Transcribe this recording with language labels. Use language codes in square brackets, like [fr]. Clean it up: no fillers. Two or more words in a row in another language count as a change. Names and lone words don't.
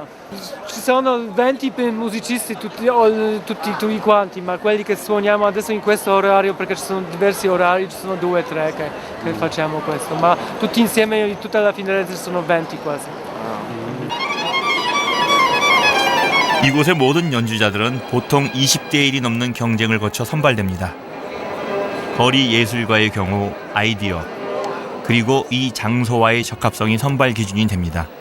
[it] Ci sono 20 musicisti tutti quanti, ma quelli che suoniamo adesso in questo orario, perché ci sono diversi orari, ci sono 2 o 3 che facciamo questo, ma tutti insieme, tutta la Firenze sono 20 quasi. [ko] 이곳의 모든 연주자들은 보통 20대 1이 넘는 경쟁을 거쳐 선발됩니다. 거리 예술가의 경우 아이디어, 그리고 이 장소와의 적합성이 선발 기준이 됩니다.